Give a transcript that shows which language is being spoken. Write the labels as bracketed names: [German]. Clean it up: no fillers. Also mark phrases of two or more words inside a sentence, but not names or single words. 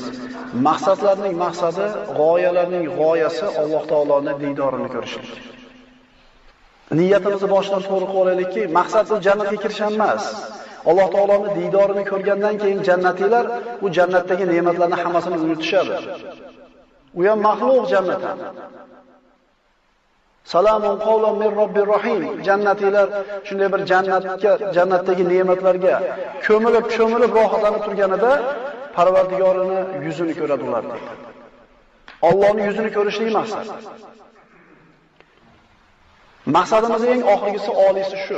[Uzbek] Maqsadlarning maqsadi, g'oyalarning g'oyasi Alloh taoloning diydorini ko'rishlik. Niyatimizni boshdan to'g'ri qilib olaylikki, maqsad jannatga kirish emas. Alloh taoloning diydorini ko'rgandan keyin jannatiylar bu jannatdagi ne'matlarni hammasini unutishadi. U ham maxluq jannatdan. [Arabic] Salamun qawlan min robbir rohim. [Uzbek] Jannatiylar shunday bir jannatdagi ne'matlarga ko'milib rohatlanib turganida Parvardigorini yuzini ko'radi ular deydi. Allohning yuzini ko'rishlik maqsad. Maqsadimiz eng oxirgisi oliysi shu.